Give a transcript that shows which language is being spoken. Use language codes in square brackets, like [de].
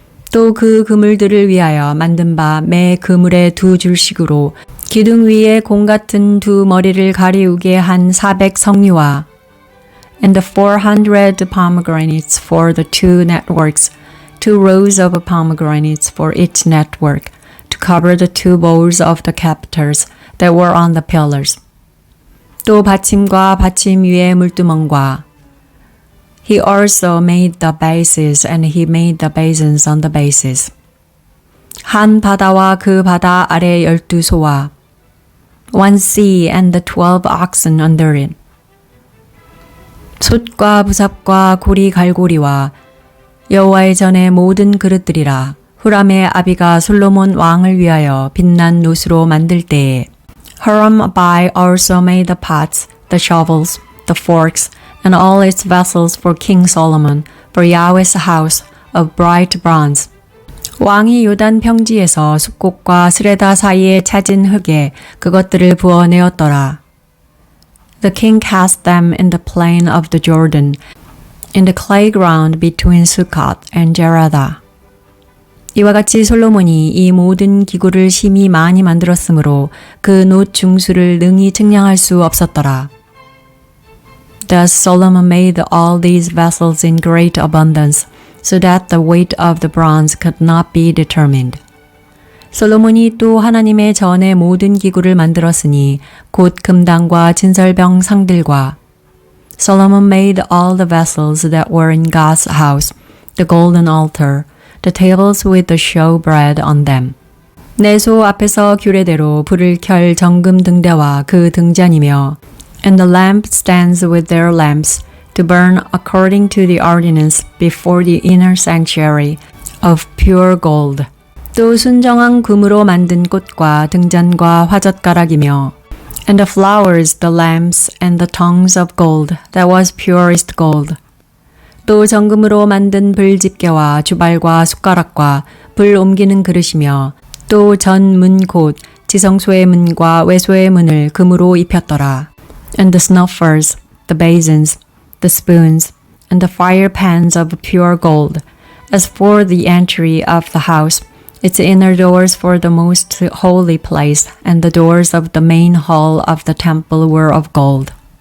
[ko] 또 그 그물들을 위하여 만든 바 매 그물에 2줄씩으로 기둥 위에 공 같은 2 머리를 가리우게 한 400 성류와 [en] and the 400 pomegranates for the 2 networks, 2 rows of pomegranates for each network, to cover the 2 bowls of the capitals that were on the pillars. [ko] 또 받침과 받침 위에 물두멍과 [en] He also made the bases and he made the basins on the bases. [ko] 한 바다와 그 바다 아래 12소와 [en] one sea and the 12 oxen under it. [ko] 솥과 부삽과 고리 갈고리와 여호와의 전의 모든 그릇들이라. 후람의 아비가 솔로몬 왕을 위하여 빛난 노스로 만들 때에 [en] Huram-Abi also made the pots, the shovels, the forks, and all its vessels for King Solomon, for Yahweh's house of bright bronze. [ko] 왕이 요단 평지에서 숲곡과 스레다 사이에 찾은 흙에 그것들을 부어내었더라. [en] The king cast them in the plain of the Jordan, in the clay ground between Sukkot and Gerada. [ko] 이와 같이 솔로몬이 이 모든 기구를 심히 많이 만들었으므로 그 놋 중수를 능히 측량할 수 없었더라. [en] Thus Solomon made all these vessels in great abundance, so that the weight of the bronze could not be determined. [ko] 솔로몬이 또 하나님의 전의 모든 기구를 만들었으니 곧 금당과 진설병 상들과 [en] Solomon made all the vessels that were in God's house, the golden altar, the tables with the showbread on them. [ko] 내소 앞에서 규례대로 불을 켤 정금 등대와 그 등잔이며 [en] and the lampstands with their lamps to burn according to the ordinance before the inner sanctuary of pure gold. [ko] 또 순정한 금으로 만든 꽃과 등잔과 화젓가락이며 [en] and the flowers, the lamps, and the tongues of gold that was purest gold. [ko] 또 정금으로 만든 불집게와 주발과 숟가락과 불 옮기는 그릇이며 또 전문 곧 지성소의 문과 외소의 문을 금으로 입혔더라. [en] And the snuffers, the basins, the spoons, and the fire pans of pure gold. As for the entry of the house, its inner doors for the most holy place, and the doors of the main hall of the temple were of gold.